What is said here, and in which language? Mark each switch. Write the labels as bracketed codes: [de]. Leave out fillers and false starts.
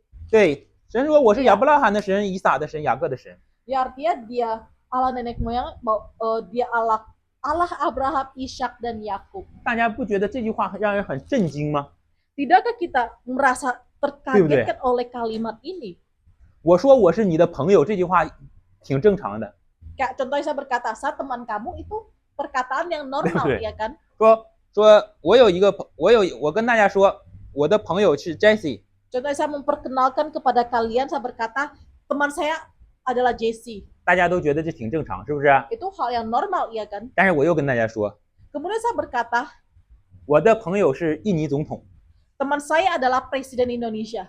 [zh] 对，神说我是亚伯拉罕的神、以撒的神、雅各的神。 [id] Ya artinya dia Allah nenek moyang, dia Allah Abraham, Ishak dan Yakub. [zh] 大家不觉得这句话让人很震惊吗？ [id] Tidakkah kita merasa terkagetkan oleh kalimat ini? [zh] 我说我是你的朋友，这句话挺正常的。 [id] Kayak contohnya saya berkata, saya teman kamu, itu perkataan yang normal, [zh] 对。 [id] ya kan? [zh] 说我跟大家说，我的朋友是 Jessie， [id] Contohnya saya memperkenalkan kepada kalian, saya berkata, teman saya adalah Jesse. [zh] 大家都觉得这挺正常，是不是？ [id] Itu hal yang normal, ya kan? [zh] 但是我又跟大家说， [id] Kemudian saya berkata, [zh] 我的朋友是印尼总统， [id] teman saya adalah Presiden Indonesia.